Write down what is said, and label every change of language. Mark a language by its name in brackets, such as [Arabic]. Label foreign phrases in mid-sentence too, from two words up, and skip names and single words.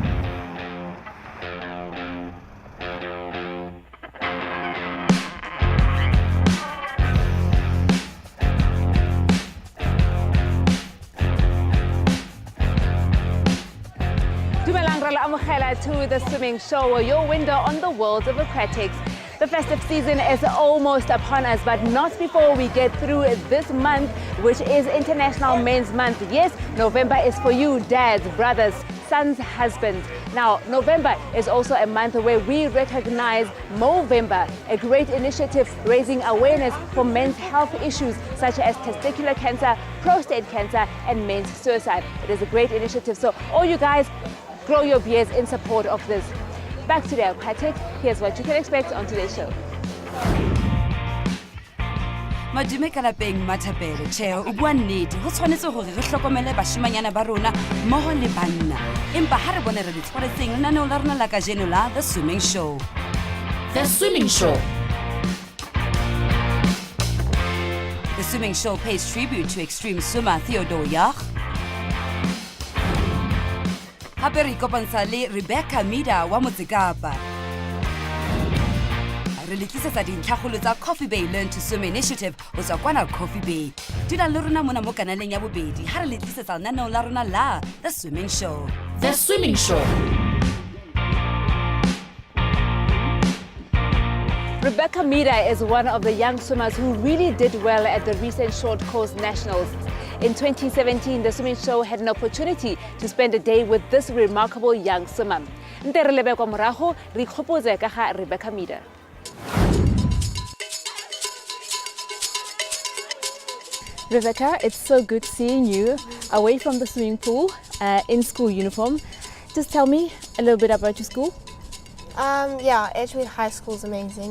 [Tswana] Dumelang re la amogela [English] to The Swimming Show, your window on the world of aquatics. The festive season is almost upon us, but not before we get through this month, which is International Men's Month. Yes, November is for you, dads, brothers, sons, husbands. Now, November is also a month where we recognize Movember, a great initiative raising awareness for men's health issues such as testicular cancer, prostate cancer, and men's suicide. It is a great initiative, so all you guys, grow your beards in support of this. Back to the aquatic, here's what you can expect on today's show. [Southern Sotho] Madume ka lapeng Mathapele, tjhe o bua nnete ho tshwanetse hore re hlokomele bashimanyana ba rona mmoho le banna empa ha re bone re di tshwaretseng lenaneo la rona la kajeno la The Swimming Show. The Swimming Show. [English] The Swimming Show pays tribute to extreme swimmer Theodore Yach. [Southern Sotho] Hape re ikopantsha le Rebecca Mida wa Motsekapa. Re letlisetsa dintlhakgolo tsa Coffee Bay Learn to Swim Initiative ho tswa kwana Coffee Bay. Dula le rona mona mo kanaleng ya bobedi ha re letlisetsa lenaneo la rona la The Swimming Show. The Swimming Show. [English] Rebecca Mida is one of the young swimmers who really did well at the recent Short Course Nationals. In 2017, The Swimming Show had an opportunity to spend a day with this remarkable young swimmer. [Tswana] Nte re lebe kwa morago, re ikgopotse ka ga Rebecca Mida. [English] Rebecca, it's so good seeing you away from the swimming pool in school uniform. Just tell me a little bit about your school. Yeah, Edgemead High School is amazing.